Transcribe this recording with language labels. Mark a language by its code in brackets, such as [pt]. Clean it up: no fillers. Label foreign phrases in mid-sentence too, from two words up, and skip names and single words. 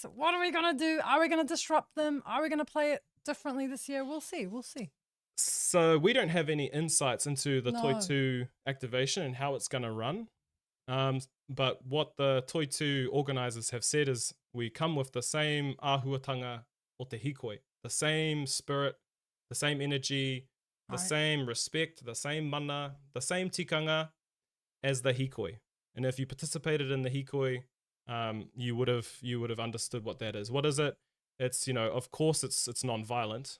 [en] What are we going to do? Are we going to disrupt them? Are we going to play it differently this year? We'll see. So we don't have any insights into the Toi 2 activation and how it's going to run. But what the Toi 2 organisers have said is we come with the same [mi] āhuatanga o te hikoi, [en] the same spirit, the same energy, the same respect, the same mana, the same tikanga as the hikoi. And if you participated in the hikoi, you would have understood what that is. What is it? It's, of course it's non-violent.